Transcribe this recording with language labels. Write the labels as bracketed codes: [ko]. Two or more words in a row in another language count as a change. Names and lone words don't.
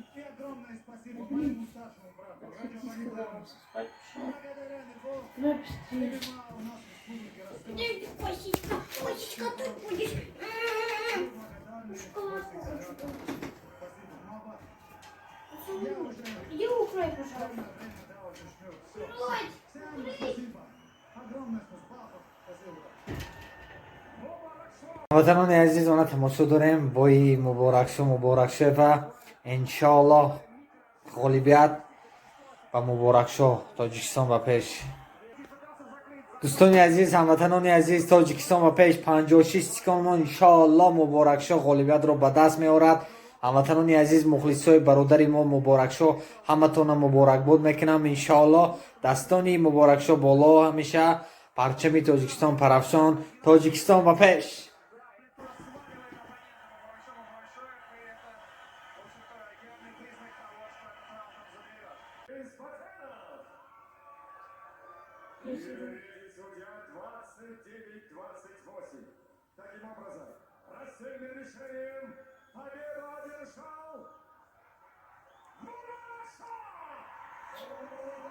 [ru] И огромное спасибо моему старшему брату, Раджабу Николаеву. Благодаря него ММА у нас в республике растет. Косичка, тут будешь. Иди укрой, пожалуйста. [tg] ҳамватанони азиз ona тамошо дорем бои муборакшо ва иншоаллоҳ ғолибият ба муборакшо тоҷикистон ба пеш. дӯстони азиз, ҳамватанони азиз, тоҷикистон ба пеш 56 стиконмо иншоаллоҳ муборакшо ғолибиятро ба даст меорад. ҳамватанони азиз, мухлисои бародари мо муборакшо, ҳаматона муборакбод мекунам. иншоаллоҳ дастони муборакшо боло, ҳамеша парчами тоҷикистон парафшон. тоҷикистон ба пеш. [ru] Судья 29-28. Таким образом, рассыльным решением победу одержал Мурашов!